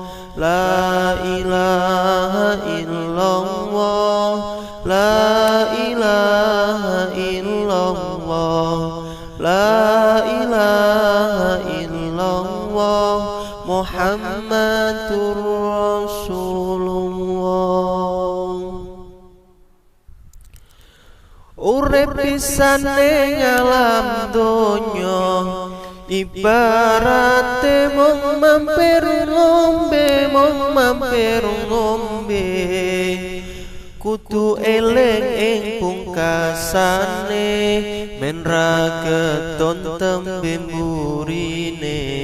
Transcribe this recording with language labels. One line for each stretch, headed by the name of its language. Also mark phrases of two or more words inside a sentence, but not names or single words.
Arabic: لا إله إلا الله، لا إله إلا الله، لا إله إلا الله، محمد رسول الله.
Javanese: Urip pisan ning alam donya ibarate mung mampir ngombe, kudu eling ing pungkasane men ra keton tembe mburine.